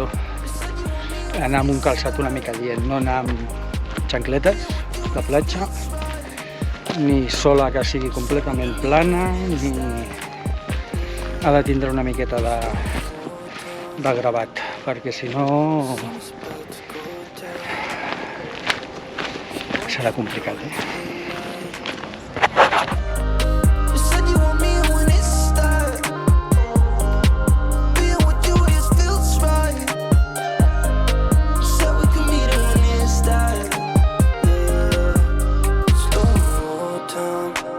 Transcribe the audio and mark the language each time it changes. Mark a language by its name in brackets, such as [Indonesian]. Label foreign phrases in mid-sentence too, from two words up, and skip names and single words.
[Catalan] Anar amb un calçat una mica dient, no anar amb xancletes de platja, ni sola que sigui completament plana, ni ha de tindre una miqueta de gravat, perquè si no serà complicat, [English] You said you want me when it starts. Being with you just feels right. You said we could meet it when it starts. Yeah, slow down.